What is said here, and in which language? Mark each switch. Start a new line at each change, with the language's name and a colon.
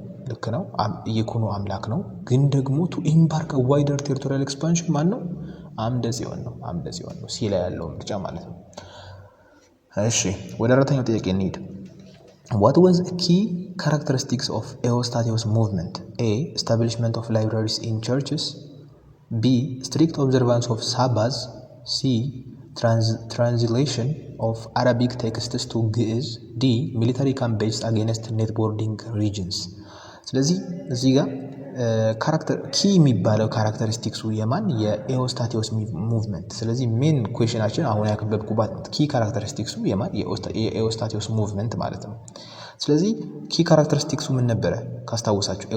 Amharic: ልክ ነው። ይኩኖ አምላክ ነው። ግን ደግሞ
English: ቱ ኢምባርክ ዋይደር ቴሪቶሪያል ኤክስፓንሽን
Amharic: ማን ነው? አምደ ጽዮን ነው። አምደ ጽዮን ነው ሲ ላይ ያለው ምርጫ ማለት ነው። እሺ ወደ አራተኛው ጥያቄ እንሂድ።
English: What was a key characteristics of Eustatius movement? A. Establishment of libraries in churches. B. Strict observance of Sabbath. C. Translation of Arabic texts to Ge'ez. D. Military campaigns against netboarding regions.
Amharic: ስለዚህ እዚህ ጋር ካራክተር ኪ የሚባለው ካራክተሪስቲክሱ የማን የኤዎስታቴዎስ ሙቭመንት። ስለዚህ ሜን ኩዌሽናችን አሁን ያከበብኩባት ኪ ካራክተሪስቲክሱ የማን የኤዎስታቴዎስ ሙቭመንት ማለት ነው። ስለዚህ ኪ ካራክተሪስቲክሱ ምን ነበረ ካስታወሳችሁ?